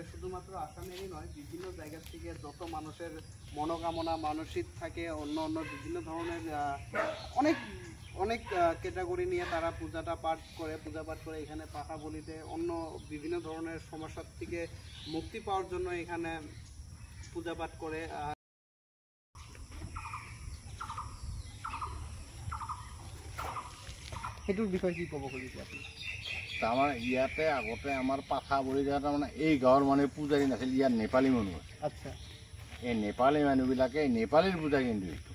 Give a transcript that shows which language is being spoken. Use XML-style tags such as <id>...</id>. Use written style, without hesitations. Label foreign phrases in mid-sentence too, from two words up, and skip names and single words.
<bn>শুধুমাত্র আসামেরই নয়, বিভিন্ন জায়গা থেকে যত মানুষের মনোকামনা মানসিক থাকে, অন্য অন্য বিভিন্ন ধরনের অনেক ক্যাটাগরি নিয়ে তারা পূজা পাঠ করে এখানে পাঠা বলিতে অন্য বিভিন্ন ধরনের সমস্যার থেকে মুক্তি পাওয়ার জন্য এখানে পূজা পাঠ করে।</bn> <as>সেইটোৰ বিষয়ে কি ক'ব খুজিছে আপুনি? তাৰমানে ইয়াতে আগতে আমাৰ পাঠা বলি দিয়া তাৰমানে এই গাঁৱৰ মানে পূজাৰী নাছিল, ইয়াত নেপালী মানুহ আছে। আচ্ছা, এই নেপালী মানুহবিলাকে নেপালীৰ পূজা, কিন্তু এইটো</as>